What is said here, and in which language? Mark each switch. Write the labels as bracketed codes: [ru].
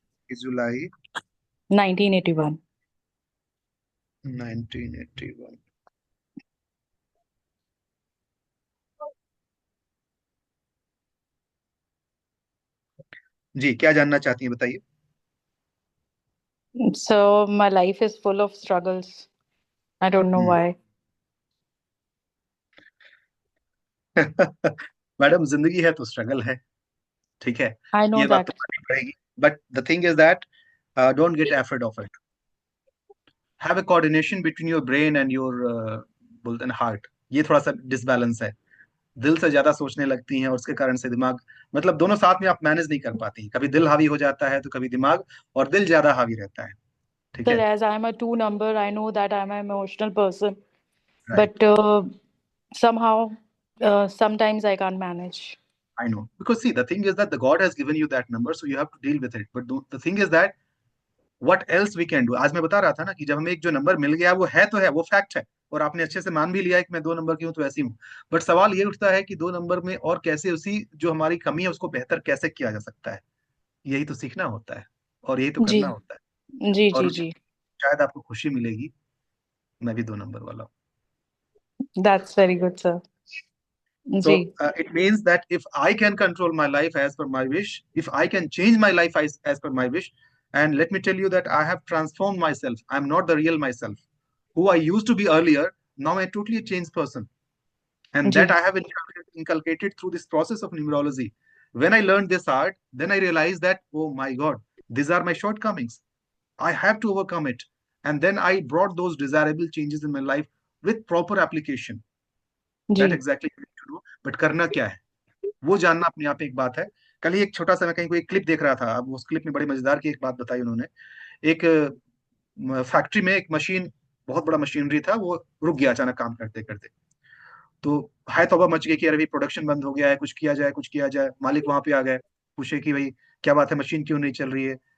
[hi] 20 जुलाई 1981। 1981। जी, क्या जानना चाहती हैं बताइए। [en] So my life is full of struggles. I don't know hmm. why. [hi] Madam, जिंदगी है तो स्ट्रगल है। ठीक है। [en] I know [hi] ये बात तो [en] that. [hi] माननी पड़ेगी। [en] But the thing is that, don't get afford of it. Have a coordination between your brain and your [hi] बोलते हैं [en] Heart. [hi] ये थोड़ा सा डिसबैलेंस है। दिल से ज्यादा सोचने लगती हैं और उसके कारण से दिमाग, मतलब दोनों साथ में आप मैनेज नहीं कर पाती। कभी दिल हावी हो जाता है तो कभी दिमाग, और दिल ज्यादा हावी रहता है। ठीक [en] Sir, [hi] है। [en] as I'm a two number, I know that I'm an emotional person, but right. somehow, sometimes I can't manage. I know. Because see, the thing is that the God has given you that number, so you have to deal with it. But the thing is that what else we can do? [hi] आज मैं बता रहा था ना कि जब हमें एक जो नंबर मिल गया, वो है तो है, वो फैक्ट है, और आपने अच्छे से मान भी लिया है कि मैं 2 नंबर की हूँ तो ऐसी हूँ। बट सवाल ये उठता है कि 2 नंबर में और कैसे उसी जो हमारी कमी है उसको बेहतर कैसे किया जा सकता है। यही तो सीखना होता है, और यही तो जी करना होता है। जी और जी उसी जी। शायद आपको खुशी मिलेगी। मैं भी 2 नंबर वाला हूँ। [en] That's very good, sir. So [hi] ji [en] it means that if I can control my life as per my wish, if I can change my life as per my wish, and let me tell you that I have transformed myself. I'm not the real myself, who I used to be earlier. Now I'm a totally changed person. And [hi] ji [en] that I have inculcated through this process of numerology. When I learned this art, then I realized that, oh my God, these are my shortcomings. I have to overcome it. And then I brought those desirable changes in my life with proper application. [hi] Ji [en] That exactly you need to do. [hi] But करना क्या है, वो जानना अपने आप में एक बात है। कल ही एक छोटा सा मैं कहीं कोई क्लिप देख रहा था, अब उस क्लिप में बड़ी मजेदार की एक बात बताई उन्होंने। एक फैक्ट्री में एक मशीन, बहुत बड़ा मशीनरी था, वो रुक गया अचानक काम करते करते। तो हाय तौबा मच गई कि अरे भाई प्रोडक्शन बंद हो गया है, कुछ किया जाए कुछ किया जाए। मालिक वहां पे आ गए, पूछे कि भाई क्या बात है, मशीन क्यों नहीं चल रही है।